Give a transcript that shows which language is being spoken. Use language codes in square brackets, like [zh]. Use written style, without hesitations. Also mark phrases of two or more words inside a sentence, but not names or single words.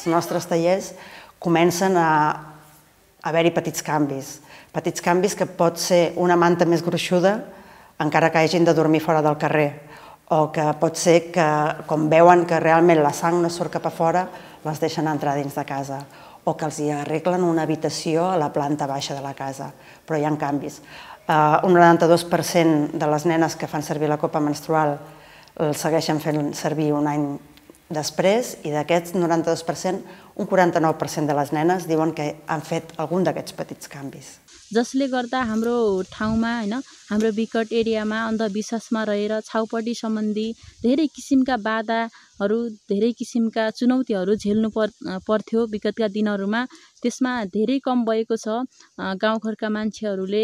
[ca] nostres tallers, comencen a haver-hi petits canvis que pot ser una manta més gruixuda encara que hagin de dormir fora del carrer, o que pot ser que, com veuen que realment la sang no surt cap a fora, les deixen entrar dins de casa, o que els hi arreglen una habitació a la planta baixa de la casa, però hi ha canvis. Un 92% de les nenes que fan servir la copa menstrual el segueixen fent servir un any després, i d'aquests 92%, un 49% de les nenes diuen que han fet algun d'aquests petits canvis. [ne] जसले गर्दा हाम्रो ठाउँमा हैन हाम्रो विकट एरियामा अन्धविश्वासमा रहेर छाउपडी सम्बन्धी धेरै किसिमका बाधाहरू धेरै किसिमका चुनौतीहरू झेल्नु पर्थ्यो विगतका दिनहरुमा। त्यसमा धेरै कम भएको छ। गाउँघरका मान्छेहरूले